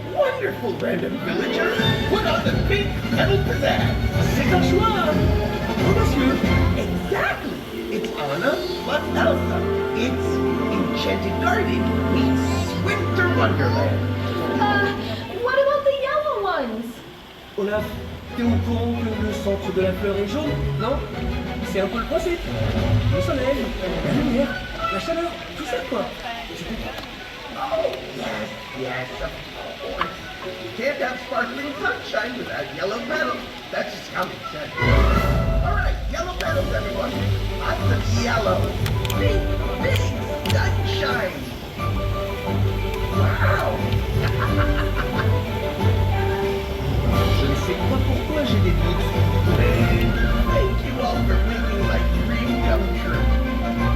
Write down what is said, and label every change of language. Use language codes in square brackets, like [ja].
[en] Wonderful, random villager. Put on the pink petal pizzazz. [fr] C'est un choix. Oh, monsieur. [en] Exactly. It's Anna plus Elsa. It's Enchanted Garden meets Winter Wonderland. What about the yellow ones? [fr] Olaf, t'es au courant que le centre de la fleur est jaune, non? C'est un peu le principe. Le soleil, la lumière, la chaleur, tout ça quoi. Tu comprends? [en] Oh, yes, of course. You can't have sparkling sunshine without yellow petals. That's just common sense. All right, yellow petals, everyone. Lots of yellow. Big sunshine. Wow. [fr] Je ne sais pas pourquoi j'ai des doutes, mais [en] Thank you all for making my dream come true.